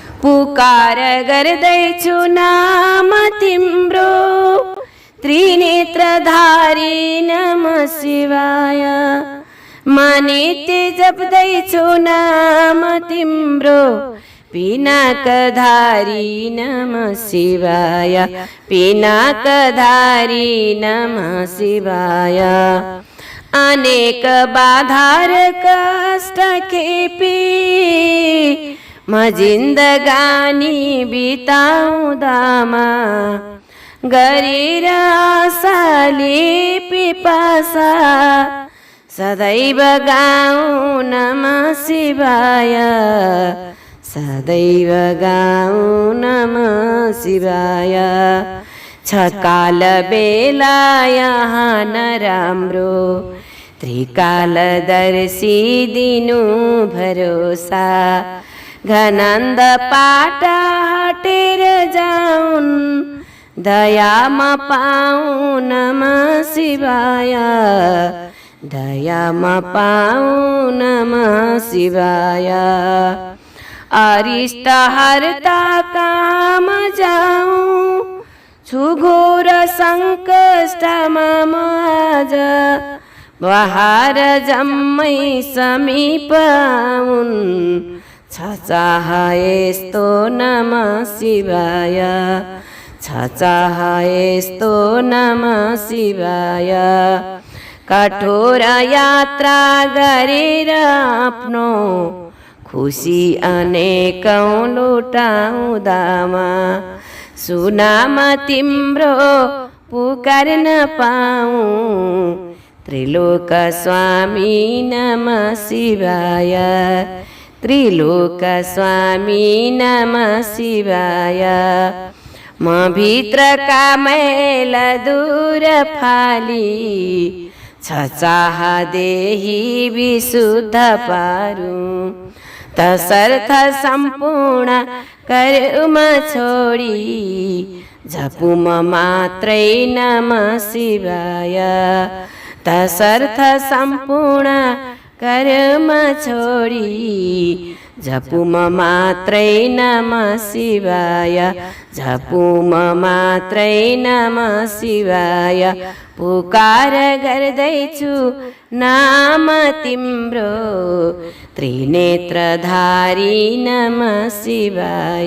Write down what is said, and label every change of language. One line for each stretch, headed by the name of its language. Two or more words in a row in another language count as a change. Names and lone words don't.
Nepali: पुकार गर्दैछु नाम तिम्रो त्रिनेत्रधारी
Sanskrit: नमः शिवाय।
Nepali: म नित्य जप्दैछु नाम तिम्रो पिनाकधारी
Sanskrit: नमः शिवाय,
Nepali: पिनाकधारी
Sanskrit: नमः शिवाय।
Nepali: अनेक बाधार कष्ट खेपी म जिन्दगानी बिताउँदामा गरेर आशाले पिपासा सदैव गाउँ
Sanskrit: नमः शिवाय,
Nepali: सदैव गाउँ
Sanskrit: नमः शिवाय।
Nepali: छकाल बेला यहाँ नराम्रो त्रिकालदर्शी दिनु भरोसा। घनन्द पाटा हटेर जाउन् दयामा पाऊँ
Sanskrit: नमः शिवाय,
Nepali: दयामा पाऊँ
Sanskrit: नमः शिवाय।
Nepali: अरिष्ट हर्ता काम जाऊँ छु घोर सङ्कष्टमा म आज। बहार जम्मै समीप आउन् छ चाह यस्तो
Sanskrit: नमः शिवाय,
Nepali: छ चाह यस्तो
Sanskrit: नमः शिवाय।
Nepali: कठोर यात्रा गरेर आफ्नो खुसी अनेकौं लुटाउँदामा सुनाम तिम्रो पुकार्न पाऊँ त्रिलोक स्वामी
Sanskrit: नमः शिवाय,
Nepali: त्रिलोक स्वामी
Sanskrit: नमः शिवाय।
Nepali: म भित्रका मैल दूर फाली छ चाह देही विशुद्ध पारूं तसर्थ सम्पूर्ण कर्म छोडी जपू म मात्रै
Sanskrit: नमः शिवाय।
Nepali: तसर्थ सम्पूर्ण कर्म छोडी जपू म मात्रै
Sanskrit: नमः शिवाय,
Nepali: जपू म मात्रै
Sanskrit: नमः शिवाय।
Nepali: पुकार गर्दैछु नाम तिम्रो त्रिनेत्रधारी
Sanskrit: नमः शिवाय।